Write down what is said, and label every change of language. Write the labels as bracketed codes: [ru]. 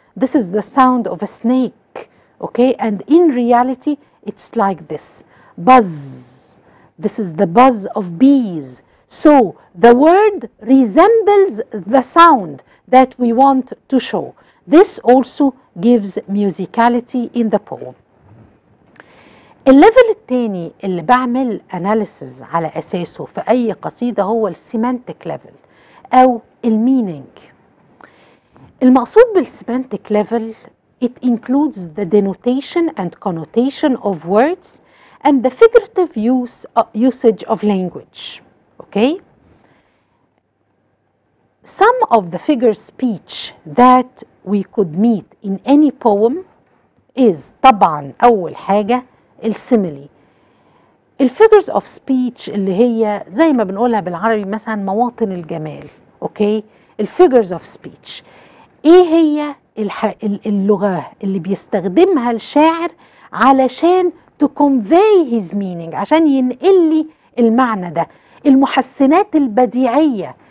[en] This is the sound of a snake, okay? And in reality, it's like this. Buzz. This is the buzz of bees. So the word resembles the sound that we want to show. This also gives musicality in the poem. [ar] الليفل الثاني اللي بعمل analysis على أساسه في أي قصيدة هو السيمانتك ليفل أو المينينج. المقصود بالسيمانتك ليفل [en] it includes the denotation and connotation of words and the figurative usage of language. Okay? Some of the figure speech that we could meet in any poem is [ar] طبعا أول حاجة السيميلي. الفيجرز اوف سبيتش اللي هي زي ما بنقولها بالعربي مثلا مواطن الجمال. اوكي، الفيجرز اوف سبيتش ايه هي اللغة اللي بيستخدمها الشاعر علشان [en] to convey his meaning، [ar] عشان ينقل لي المعنى ده. المحسنات البديعية